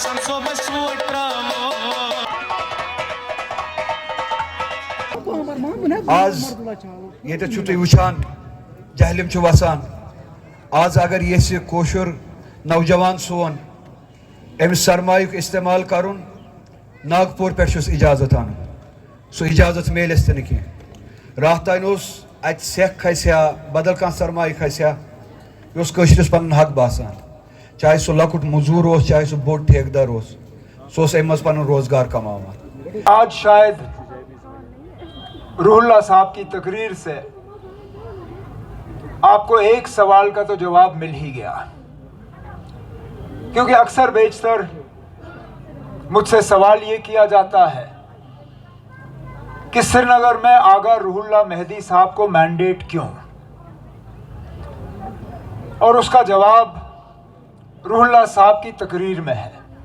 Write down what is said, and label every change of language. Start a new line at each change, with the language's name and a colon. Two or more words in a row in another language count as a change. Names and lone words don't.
Kashmiri: आज ये तुम वुचान जहलिम वसान आज अगर ये कोशुर नौजवान सोन अमिस सरमायुक इस्तेमाल कर नागपुर पे इजाजत आन सो इजाजत मेल कह रात तान अत सेख खसा बदल कह सरमाय खसा यह पन हक बासान चाहे सह लकुट मजूर हो चाहे सह बोड़ ठेकेदार हो सह अम पन रोजगार कमावान।
Hindi: आज शायद रूहुल्लाह साहब की तकरीर से आपको एक सवाल का तो जवाब मिल ही गया, क्योंकि अक्सर बेशतर मुझसे सवाल ये किया जाता है कि श्रीनगर में आगा रूहुल्लाह मेहदी साहब को मैंडेट क्यों, और उसका जवाब रूहुल्लाह साहब की तकरीर में है।